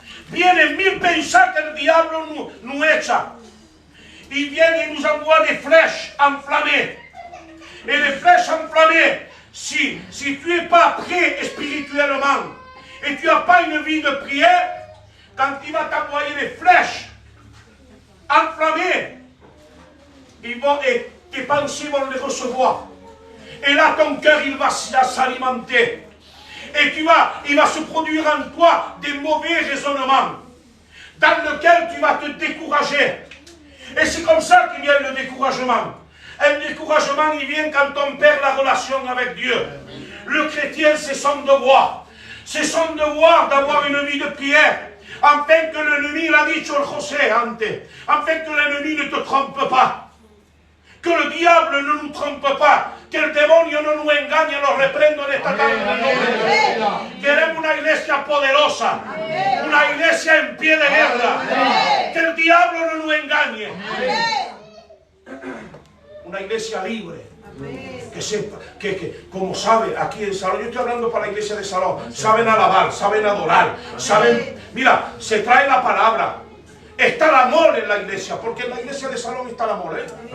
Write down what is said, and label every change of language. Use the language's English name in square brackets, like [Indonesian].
[Spanish] Vienen mil pensar que el diablo [French] nous [Spanish] echa. [French] Il vient et nous envoie des flèches enflammées. Et les flèches enflammées, si tu n'es pas prêt spirituellement, et tu n'as pas une vie de prière, quand il va t'envoyer des flèches enflammées, et tes pensées vont les recevoir. Et là, ton cœur, il va s'alimenter. Et il va se produire en toi des mauvais raisonnements, dans lesquels tu vas te décourager. Et c'est comme ça qu'il y a le découragement. Un découragement, il vient quand on perd la relation avec Dieu. Le chrétien, c'est son devoir. C'est son devoir d'avoir une vie de prière. Afin que l'ennemi, il a dit sur José, afin que l'ennemi ne te trompe pas. Que le diable ne nous trompe pas. [Spanish] Que el demonio no nos engañe. Lo reprendo en esta tarde en el nombre de Dios. Queremos una iglesia poderosa. Una iglesia en pie de guerra. Que el diablo no nos engañe. Una iglesia libre. Que sepa, que como sabe, aquí en Salón, yo estoy hablando para la iglesia de Salón, saben alabar, saben adorar, saben, mira, se trae la palabra, está el amor en la iglesia, porque en la iglesia de Salón está el amor, ¿eh?